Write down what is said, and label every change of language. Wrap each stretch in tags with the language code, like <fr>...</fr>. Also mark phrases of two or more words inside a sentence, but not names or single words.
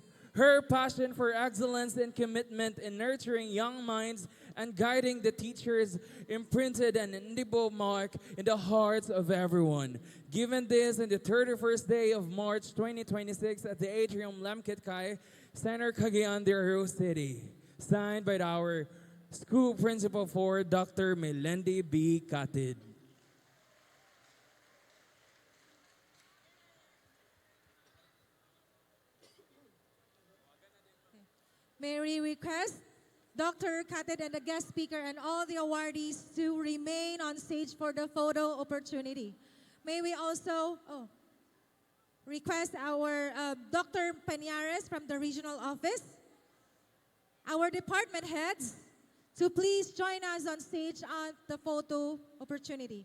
<en>Her passion for excellence and commitment in nurturing young minds and guiding the teachers imprinted an indelible mark in the hearts of everyone. Given this in the 31st day of March 2026 at the Atrium Lamkitkai Center, Cagayan de Oro City. Signed by our school principal for Dr. Melendi B. Katid. May we request Dr. Katid and the guest speaker and all the awardees to remain on stage for the photo opportunity. May we also request our Dr. Peñares from the regional office, our department heads, to please join us on stage at the photo opportunity.</en>